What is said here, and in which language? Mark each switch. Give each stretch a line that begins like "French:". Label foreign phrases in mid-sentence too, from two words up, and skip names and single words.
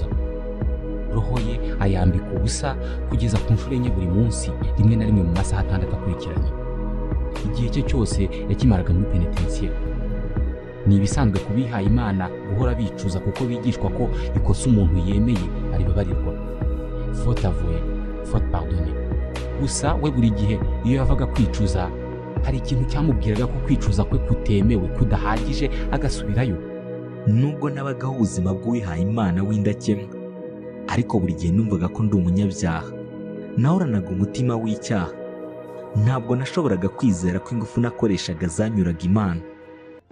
Kinyarwanda: Roho ye ayambika ubusa kugeza ku nshuro enye buri munsi, rimwe na rimwe mu masaha 6 akurikiranye. Igihe cye cyose yakimaraga muri penitentiaire. Ni ibisanzwe kubihaye Imana guhora bicuza kuko bigishwa ko ikosa umuntu yemeye aribabarirwa.
French: Faute avouée, faute pardonnée.
Kinyarwanda: Gusa we buri gihe iyo yavaga kwicuza, hari ikintu cyamubwiraga ko kwicuza kwe kutemewe, kudahagije, agasubirayo. Nubwo nabagaho ubuzima bw'uwihaye Imana w'indakemwa, ariko buri gihe numvaga ko ndi umunyabyaha. Nahoranaga umutima w'icyaha. Ntabwo nashoboraga kwizera ko ingufu nakoreshaga zanyuraga Imana.